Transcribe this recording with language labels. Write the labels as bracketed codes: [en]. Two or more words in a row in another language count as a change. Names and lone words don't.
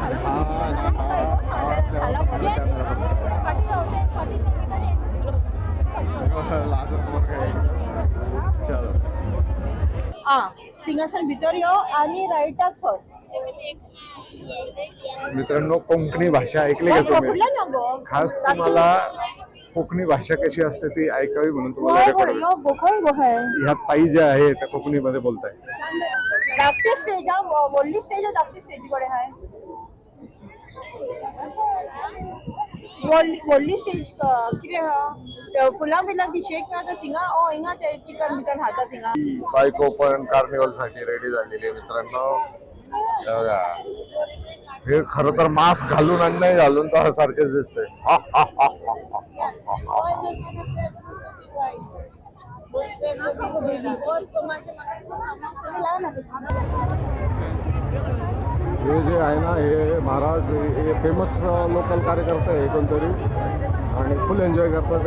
[kok] भितर यो आणि राईटाक सर. [mr] मित्रांनो, कोकणी भाषा ऐकली का तुम्ही? खास तुम्हाला कोकणी भाषा कशी असते ती ऐकावी म्हणून तुम्हाला ह्या ताई ज्या आहे त्या कोकणीमध्ये बोलताय. [kok] धाकटी स्टेज व्हडली स्टेज धाकटी स्टेज कडे आहे. व्हडली स्टेज कितें फुलां बिलां ती शेक मेळटा थिंगा हिंगा ते चिकन बिकन खाता थिंगा. [mr] बायको पण कार्निवल साठी रेडी झालेली आहे मित्रांनो. बघा, हे खरं तर मास्क घालून आणि नाही घालून तर सारखेच दिसतंय. हे जे आहे ना, हे महाराज हे फेमस लोकल कार्यकर्ते आहे कोणतरी, आणि [en] full enjoy [mr] करतात.